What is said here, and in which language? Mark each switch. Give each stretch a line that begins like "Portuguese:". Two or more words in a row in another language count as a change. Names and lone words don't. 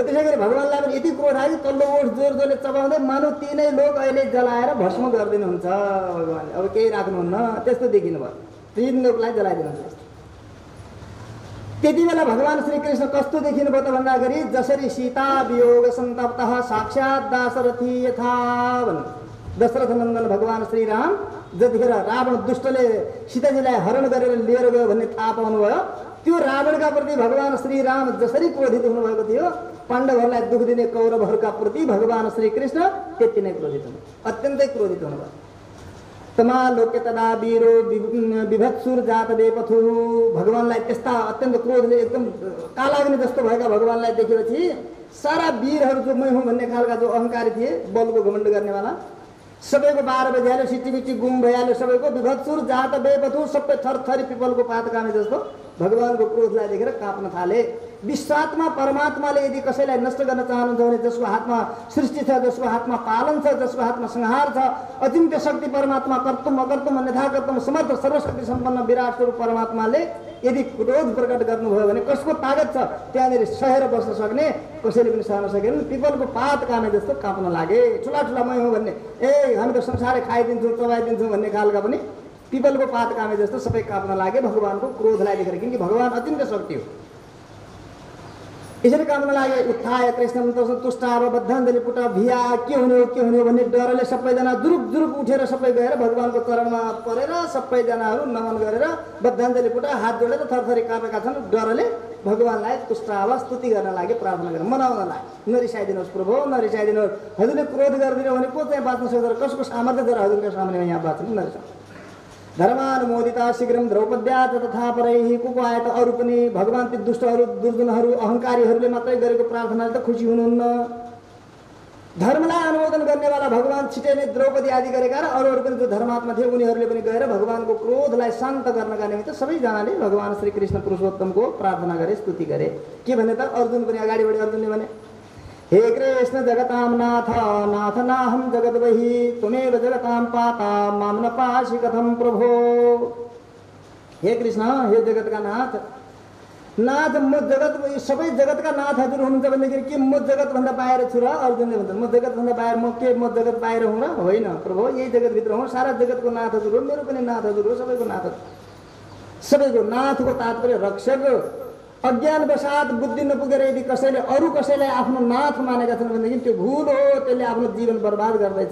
Nepali: त्यसै गरी भगवानलाई पनि यति क्रोध आयो तल्लो ओठ जोर जोरले चबाउँदै मानव तिनै लोक अहिले जलाएर भस्म गरिदिनुहुन्छ भगवानले। अब केही राख्नुहुन्न, त्यस्तो देखिनु भयो। 3 लोकलाई जलाइदिनुहुन्छ। त्यति बेला भगवान श्रीकृष्ण कस्तो देखिनुभयो त भन्दाखेरि जसरी
Sanskrit: सीता वियोग सन्तप्तः साक्षात् दाशरथी यथा
Nepali: भन्नु। दशरथ नन्दन भगवान श्रीराम जतिखेर रावण दुष्टले सीताजीलाई हरण गरेर लिएर गयो भन्ने थाहा पाउनुभयो, त्यो रावणका प्रति भगवान श्रीराम जसरी क्रोधित हुनुभएको थियो, पाण्डवहरूलाई दुःख दिने कौरवहरूका प्रति भगवान श्रीकृष्ण त्यति नै क्रोधित हुनु, अत्यन्तै क्रोधित हुनुभयो।
Sanskrit: तमालोक्य तदा वीरो विभत्सुर जात बेपथु।
Nepali: भगवानलाई त्यस्ता अत्यन्त क्रोधले एकदम कालाग्नि जस्तो भएका भगवानलाई देखेपछि सारा वीरहरू जो मै हुँ भन्ने खालका जो अहङ्कारी थिए, बलको घमण्ड गर्नेवाला, सबैको 12 बजिहाल्यो, सिटिबिटी गुम भइहाल्यो सबैको।
Sanskrit: विभत्सुर जात बेपथु,
Nepali: सबै थरथरी पिपलको पात कामे जस्तो भगवानको क्रोधलाई देखेर काँप्न थाले। विश्वात्मा परमात्माले यदि कसैलाई नष्ट गर्न चाहनुहुन्छ भने जसको हातमा सृष्टि छ, जसको हातमा पालन छ, जसको हातमा संहार छ, अचिन्त्य शक्ति परमात्मा,
Sanskrit: कर्तुम अकर्तुम अन्यथा कर्तुम
Nepali: समर्थ सर्वशक्ति सम्पन्न विराट स्वरूप परमात्माले यदि क्रोध प्रकट गर्नुभयो भने कसको तागत छ त्यहाँनिर सहेर बस्न सक्ने? कसैले पनि सहन सकेन। पिपलको पात कामे जस्तो काँप्न लागे। ठुला ठुला मै हो भन्ने, हामी त संसारै खाइदिन्छौँ चबाइदिन्छौँ भन्ने खालका पनि पिपलको पात कामे जस्तो सबै काँप्न लागे भगवानको क्रोधलाई देखेर, किनकि भगवान अचिन्त्य शक्ति हो। यसरी काममा लागे।
Sanskrit: उत्थाय कृष्ण तुष्टाव बद्धाञ्जलि पुट भिया
Nepali: के हुने भन्ने डरले सबैजना जुरुक जुरुक उठेर सबै गएर भगवानको चरणमा परेर सबैजनाहरू नमन गरेर बद्धाञ्जलि पुट हात जोडेर थरथरी कापेका छन्। डरले भगवानलाई तुष्टाव स्तुति गर्न लागि, प्रार्थना गर्न, मनाउन लागि। नरिसाइदिनुहोस् प्रभु, नरिसाइदिनुहोस्, हजुरले क्रोध गरिदिनु भने को चाहिँ बाँच्न सक्छ? कसको सामर्थ्य जरा हजुरको सामने यहाँ बाँच्नु नरिसा।
Sanskrit: धर्मानुमोदिता शीघ्रम द्रौपद्या तथा परैहि।
Nepali: को आए त अरू पनि भगवान ती दुष्टहरू दुर्जनहरू अहङ्कारीहरूले मात्रै गरेको प्रार्थनाले त खुसी हुनुहुन्न। धर्मलाई अनुमोदन गर्नेवाला भगवान छिटै नै द्रौपदी आदि गरेका र अरूहरू पनि जो धर्मात्मा थिए उनीहरूले पनि गएर भगवानको क्रोधलाई शान्त गर्नका निमित्त सबैजनाले भगवान श्रीकृष्ण पुरुषोत्तमको प्रार्थना गरे, स्तुति गरे। के भने त अर्जुन पनि अगाडि बढे। अर्जुनले भने
Sanskrit: हे कृष्ण जगतां नाथ नाथ नाहं जगद्वहि त्वमेव जगतां पाता मां न पासि कथं प्रभो।
Nepali: हे कृष्ण, हे जगतका नाथ, नाथ म जगत सबै जगतका नाथ हजुर हुनुहुन्छ भनेदेखि के म जगतभन्दा बाहिर छु र? अर्जुनले भन्छ म जगतभन्दा बाहिर, म जगत बाहिर हुँ र? होइन प्रभु, यही जगतभित्र हुँ, सारा जगतको नाथ हजुर हो, मेरो पनि नाथ हजुर हो, सबैको नाथ हजुर। सबैको नाथको तात्पर्य रक्षक। अज्ञानवशात बुद्धि नपुगेर यदि कसैले अरू कसैलाई आफ्नो नाथ मानेका छन् भनेदेखि त्यो भुल हो, त्यसले आफ्नो जीवन बर्बाद गर्दैछ।